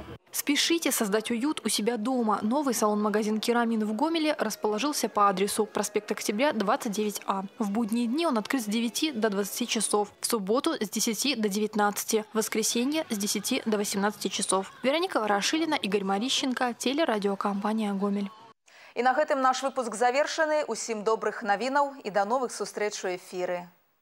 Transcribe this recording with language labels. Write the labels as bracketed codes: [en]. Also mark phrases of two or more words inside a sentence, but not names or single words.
[ru] Спешите создать уют у себя дома. Новый салон-магазин «Керамин» в Гомеле расположился по адресу проспект Октября, 29А. В будние дни он открыт с 9 до 20 часов, в субботу с 10 до 19, в воскресенье с 10 до 18 часов. Вероника Ворошилина, Игорь Марищенко, телерадиокомпания «Гомель». [be] І на гэтым наш выпуск завершаны. Усім добрых навінаў і да новых сустрэч у эфіры.